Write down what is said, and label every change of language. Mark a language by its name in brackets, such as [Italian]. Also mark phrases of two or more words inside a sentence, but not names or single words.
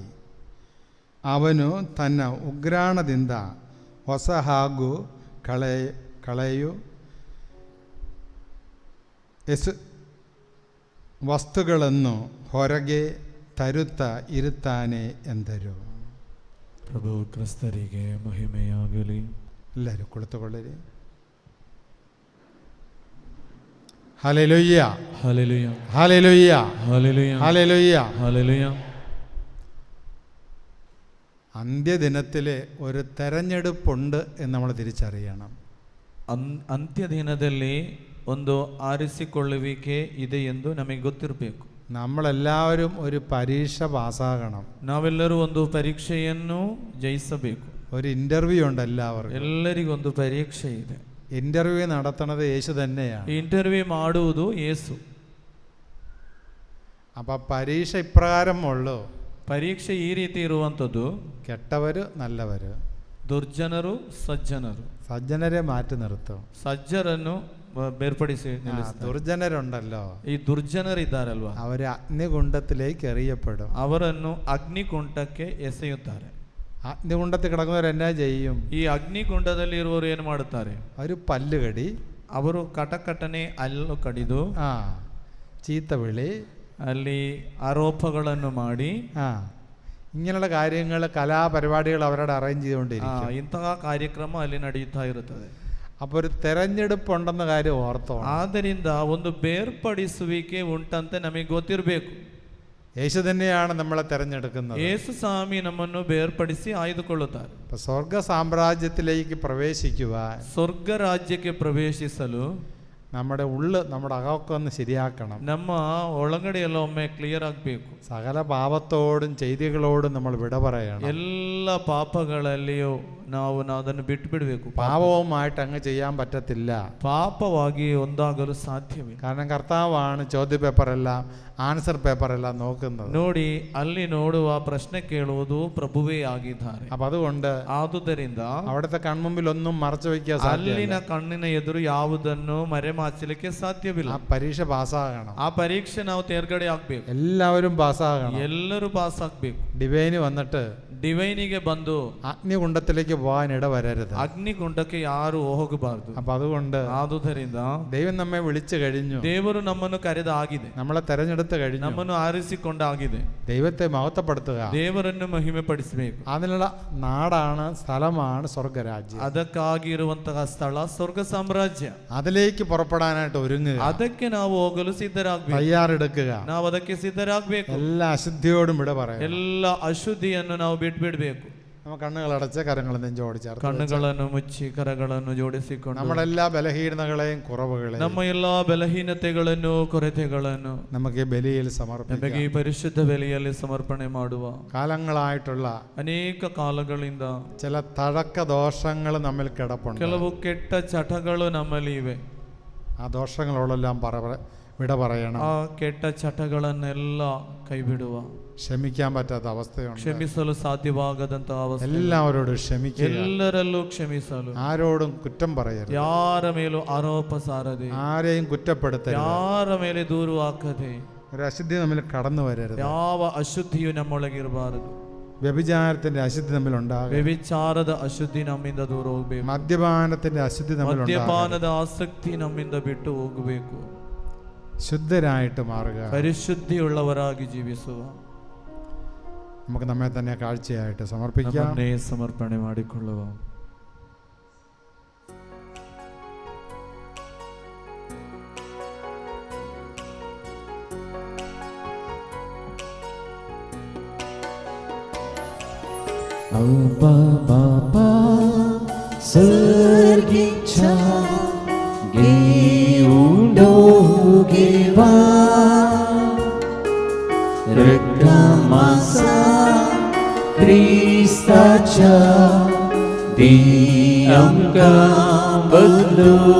[Kannada] ಅವನು ತನ್ನ ಉಗ್ರಾಣದಿಂದ ಹೊಸ ಹಾಗೂ ಕಳೆಯು ವಸ್ತುಗಳನ್ನು ಹೊರಗೆ ತರುತ್ತಾ ಇರುತ್ತಾನೆ ಎಂದರು. ಪ್ರಭು ಕ್ರಿಸ್ತರಿಗೆ ಮಹಿಮೆಯಾಗಲಿ. ಎಲ್ಲರೂ ಕುಳಿತುಕೊಳ್ಳಿರಿ. [Malayalam] ഹല്ലേലൂയ ഹല്ലേലൂയ ഹല്ലേലൂയ ഹല്ലേലൂയ ഹല്ലേലൂയ ഹല്ലേലൂയ. അന്ത്യദിനത്തിൽ ഒരു തെരഞ്ഞെടുപ്പുണ്ട് എന്ന് നമ്മൾ തിരിച്ചറിയണം. [Kannada] ಅಂತ್ಯದಿನದಲ್ಲಿ ಒಂದು ಆರಿಸಿಕೊಳ್ಳುವಿಕೆ ಇದೆ ಎಂದು ನಮಗೆ ಗೊತ್ತಿರಬೇಕು. [Malayalam] നമ്മളെല്ലാവരും ഒരു പരീക്ഷ പാസ്സാകണം. [Kannada] ನಾವೆಲ್ಲರೂ ಒಂದು ಪರೀಕ್ಷೆಯನ್ನು ಜಯಿಸಬೇಕು. [Malayalam] ഒരു ഇൻ്റർവ്യൂ ഉണ്ട് എല്ലാവർക്കും. [Kannada] ಎಲ್ಲರಿಗೂ ಒಂದು ಪರೀಕ್ಷೆ ಇದೆ. [Malayalam] ഇൻ്റർവ്യൂ നടത്തുന്നത് യേശു തന്നെയാണ്. [Kannada] ಇಂಟರ್ವ್ಯೂ ಮಾಡುವುದು ಯೇಸು. [Malayalam] അപ്പം പരീക്ഷ ഇപ്രകാരം ഉള്ളൂ. [Kannada] ಪರೀಕ್ಷೆ ಈ ರೀತಿ ಇರುವಂಥದ್ದು. [Malayalam] ಕೆಟ್ಟവര് നല്ലവര്, [Kannada] ದುರ್ಜನರು ಸಜ್ಜನರು. [Malayalam] സജ്ജനരെ മാറ്റി നിർത്തും. [Kannada] ಸಜ್ಜರನ್ನು ಬೇರ್ಪಡಿಸಿ ನಿಲ್ಲಿಸ್ತಾರೆ. [Malayalam] ദുർജനരുണ്ടല്ലോ, [Kannada] ಈ ದುರ್ಜನರಿದ್ದಾರಲ್ವಾ, [Malayalam] അവര് അഗ്നികുണ്ഡത്തിലേക്ക് എറിയപ്പെടും. [Kannada] ಅವರನ್ನು ಅಗ್ನಿಕುಂಡಕ್ಕೆ ಎಸೆಯುತ್ತಾರೆ. [Malayalam] അഗ്നികുണ്ഡത്തിൽ കിടക്കുന്നവർ എന്നാ ചെയ്യും? [Kannada] ಈ ಅಗ್ನಿಕುಂಡದಲ್ಲಿ ಇರುವವರು ಏನು ಮಾಡುತ್ತಾರೆ? [Malayalam] ഒരു പല്ലുകടി, [Kannada] ಅವರು ಕಟಕಟನೆ ಅಲ್ಲು ಕಡಿದು [Malayalam] ചീത്ത വിളി, [Kannada] ಅಲ್ಲಿ ಆರೋಪಗಳನ್ನು ಮಾಡಿ [Malayalam] ഇങ്ങനെയുള്ള കാര്യങ്ങൾ, കലാപരിപാടികൾ അവരോട് അറേഞ്ച് ചെയ്തുകൊണ്ടിരിക്കും. [Kannada] ಇಂತಹ ಕಾರ್ಯಕ್ರಮ ಅಲ್ಲಿ ನಡೆಯುತ್ತಾ ಇರುತ್ತದೆ. [Malayalam] അപ്പോൾ ഒരു തെരഞ്ഞെടുപ്പുണ്ടെന്ന കാര്യം ഓർത്തോ. [Kannada] ಆದ್ದರಿಂದ ಒಂದು ಬೇರ್ಪಡಿಸುವಿಕೆ ಉಂಟಂತೆ ನಮಗೆ ಗೊತ್ತಿರಬೇಕು. [Malayalam] യേശു തന്നെയാണ് നമ്മളെ തെരഞ്ഞെടുക്കുന്നത്. [Kannada] ಯೇಸು ಸ್ವಾಮಿ ನಮ್ಮನ್ನು ಬೇರ್ಪಡಿಸಿ ಆಯ್ದುಕೊಳ್ಳುತ್ತಾರೆ. [Malayalam] സ്വർഗ സാമ്രാജ്യത്തിലേക്ക് പ്രവേശിക്കുവാൻ, [Kannada] ಸ್ವರ್ಗ ರಾಜ್ಯಕ್ಕೆ ಪ್ರವೇಶಿಸಲು [Malayalam] നമ്മുടെ ഉള്ള്, നമ്മുടെ അകമൊക്കെ ഒന്ന് ശരിയാക്കണം. [Kannada] ನಮ್ಮ ಒಳಗಡೆ ಎಲ್ಲ ಒಮ್ಮೆ ಕ್ಲಿಯರ್ ಆಗಬೇಕು. [Malayalam] സകല പാപത്തോടും ചെയ്തികളോടും നമ്മൾ വിട പറയണം. [Kannada] ಎಲ್ಲ ಪಾಪಗಳಲ್ಲಿಯೂ ನಾವು ಅದನ್ನು ಬಿಟ್ಟು ಬಿಡಬೇಕು. [Malayalam] പാപവുമായിട്ട് അങ്ങ് ചെയ്യാൻ പറ്റത്തില്ല. [Kannada] ಪಾಪವಾಗಿ ಒಂದಾಗಲು ಸಾಧ್ಯವಿಲ್ಲ. [Malayalam] കാരണം കർത്താവാണ് ചോദ്യ പേപ്പറെല്ലാം, [English] answer paper [Malayalam] നോക്കുന്നത്. [Kannada] ನೋಡಿ, ಅಲ್ಲಿ ನೋಡುವ ಪ್ರಶ್ನೆ ಕೇಳುವುದು ಪ್ರಭುವೇ ಆಗಿದ್ದಾರೆ. [Malayalam] അപ്പൊ അതുകൊണ്ട് [Kannada] ಆದುದರಿಂದ [Malayalam] അവിടുത്തെ കൺമുമ്പിൽ ഒന്നും മറച്ചു വയ്ക്കാൻ [Kannada] ಅಲ್ಲಿನ ಕಣ್ಣಿನ ಎದುರು ಯಾವುದನ್ನು ಮರೆಮಾಚಲಿಕ್ಕೆ ಸಾಧ್ಯವಿಲ್ಲ. [Malayalam] ആ പരീക്ഷ പാസ്സാകണം. [Kannada] ಆ ಪರೀಕ್ಷೆ ನಾವು ತೇರ್ಗಡೆ ಆಗ್ಬೇಕು. [Malayalam] എല്ലാവരും പാസ്സാകണം. [Kannada] ಎಲ್ಲರೂ ಪಾಸ್ ಆಗ್ಬೇಕು. [Malayalam] ഡിവൈന് വന്നിട്ട് [Kannada] ಡಿವೈನಿಗೆ ಬಂದು [Malayalam] അഗ്നികുണ്ഡത്തിലേക്ക് പോകാൻ ഇടവരരുത്. [Kannada] ಅಗ್ನಿಗುಂಡಕ್ಕೆ ಯಾರು ಹೋಗಬಾರದು. [Malayalam] അപ്പൊ അതുകൊണ്ട് [Kannada] ಆದುದರಿಂದ [Malayalam] ദൈവം നമ്മെ വിളിച്ചു കഴിഞ്ഞു, [Kannada] ದೇವರು ನಮ್ಮನ್ನು ಕರೆದಾಗಿದೆ, [Malayalam] നമ്മളെ തെരഞ്ഞെടുത്ത് കഴിഞ്ഞു, [Kannada] ನಮ್ಮನ್ನು ಆರಿಸಿಕೊಂಡಾಗಿದೆ. [Malayalam] ദൈവത്തെ മഹത്വപ്പെടുത്തുക, [Kannada] ದೇವರನ್ನು ಮಹಿಮೆ ಪಡಿಸಬೇಕು. [Malayalam] അതിനുള്ള നാടാണ്, സ്ഥലമാണ് സ്വർഗരാജ്യം. [Kannada] ಅದಕ್ಕಾಗಿ ಇರುವಂತಹ ಸ್ಥಳ ಸ್ವರ್ಗ ಸಾಮ್ರಾಜ್ಯ. [Malayalam] അതിലേക്ക് പുറപ്പെടാനായിട്ട് ഒരുങ്ങുക, [Kannada] ಅದಕ್ಕೆ ನಾವು ಹೋಗಲು ಸಿದ್ಧರಾಗಬೇಕು, [Malayalam] തയ്യാറെടുക്കുക. [Kannada] ನಾವು ಅದಕ್ಕೆ ಸಿದ್ಧರಾಗಬೇಕು. [Malayalam] എല്ലാ അശുദ്ധിയോടും വിട പറയാം. [Kannada] ಎಲ್ಲ ಅಶುದ್ಧಿಯನ್ನು ನಾವು ಬಿಟ್ಬಿಡ್ಬೇಕು. [Malayalam] നമ്മ കണ്ണുകളടച്ച് കരങ്ങൾ നെഞ്ചോട് ചേർത്ത് [Kannada] ಕಣ್ಣುಗಳನ್ನು ಮುಚ್ಚಿ ಕರಗಳನ್ನು ಜೋಡಿಸಿಕೊಂಡು [Malayalam] നമ്മുടെ എല്ലാ ബലഹീനതകളെയും കുറവുകളെയും [Kannada] ನಮ್ಮ ಎಲ್ಲಾ ಬಲಹೀನತೆಗಳನ್ನು ಕೊರತೆಗಳನ್ನು [Malayalam] നമുക്ക് ഈ ബലിയിൽ സമർപ്പിക്കാം. [Kannada] ನಮಗೆ ಈ ಪರಿಶುದ್ಧ ಬಲಿಯಲ್ಲಿ ಸಮರ್ಪಣೆ ಮಾಡುವ. [Malayalam] കാലങ്ങളായിട്ടുള്ള [Kannada] ಅನೇಕ ಕಾಲಗಳಿಂದ [Malayalam] ചില തഴക്ക ദോഷങ്ങൾ നമ്മിൽ കിടപ്പുണ്ട്. [Kannada] ಕೆಲವು ಕೆಟ್ಟ ಚಟಗಳು ನಮ್ಮಲ್ಲಿ ಇವೆ. [Malayalam] ആ ദോഷങ്ങളോടെല്ലാം വിട പറയണം. [Kannada] ಆ ಕೆಟ್ಟ ಚಟಗಳನ್ನೆಲ್ಲ ಕೈ ಬಿಡುವ. [Malayalam] ക്ഷമിക്കാൻ പറ്റാത്ത അവസ്ഥയുണ്ട്, [Kannada] ಕ್ಷಮಿಸಲು ಸಾಧ್ಯವಾಗದಂತಹ ಅವಸ್ಥೆ. [Malayalam] എല്ലാവരോടും ക്ഷമിക്കുക, [Kannada] ಎಲ್ಲರಲ್ಲೂ ಕ್ಷಮಿಸಲು, [Malayalam] ആരോടും കുറ്റം പറയരുത്, [Kannada] ಯಾರ ಮೇಲೂ ಆರೋಪ ಸಾರದೆ, [Malayalam] ആരെയും കുറ്റപ്പെടുത്തരുത്, [Kannada] ಯಾರ ಮೇಲೆ ದೂರು ಹಾಕದೆ, [Malayalam] ഒരു അശുദ്ധി നമ്മിൽ കടന്നു വരരുത്, [Kannada] ಯಾವ ಅಶುದ್ಧಿಯು ನಮ್ಮೊಳಗಿರಬಾರದು, [Malayalam] വ്യഭിചാരത്തിന്റെ അശുദ്ധി നമ്മിൽ ഉണ്ടാകരുത്, [Kannada] ವ್ಯಭಿಚಾರದ ಅಶುದ್ಧಿ ನಮ್ಮಿಂದ ದೂರ ಹೋಗಬೇಕು, [Malayalam] മദ്യപാനത്തിന്റെ അശുദ്ധി നമ്മിൽ [Kannada] ಮದ್ಯಪಾನದ ಆಸಕ್ತಿ ನಮ್ಮಿಂದ ಬಿಟ್ಟು ಹೋಗಬೇಕು, [Malayalam] ശുദ്ധരായിട്ട് മാറുക, [Kannada] ಪರಿಶುದ್ಧಿಯುಳ್ಳವರಾಗಿ ಜೀವಿಸುವ. [Malayalam] നമുക്ക് നമ്മെ തന്നെ കാഴ്ചയായിട്ട് സമർപ്പിക്കാം. [Kannada] ನಮ್ಮನ್ನೇ ಸಮರ್ಪಣೆ ಮಾಡಿಕೊಳ್ಳುವ. [Konkani] Abba Baba Sergicha Giundo Giva Reklamasa Kristacha Diamka Badlu